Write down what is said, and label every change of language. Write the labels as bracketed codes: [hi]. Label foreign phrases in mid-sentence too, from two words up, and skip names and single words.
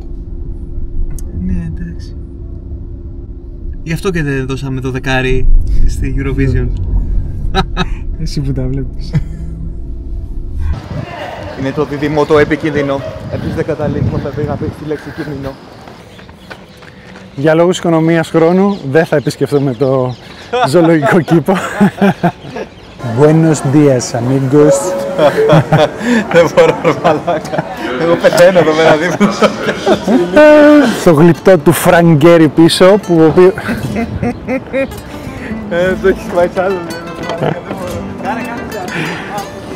[el] Ναι, εντάξει. Γι' αυτό και δεν δώσαμε το δεκάρι στη Eurovision. Εσύ που τα βλέπεις. Είναι το δίδυμο το επικίνδυνο. Επίσης δεν καταλήγουμε να πει τη λέξη κίνδυνο. Για λόγους οικονομίας χρόνου δεν θα επισκεφτούμε το ζωολογικό κήπο. [es] Buenos días, amigos. [el] Δεν μπορώ, μαλάκα. Εγώ πεθαίνω εδώ πέρα δίπλα. Στο γλυπτό του Frank Gehry πίσω, που το έχεις πάει κι άλλο. Κάνε.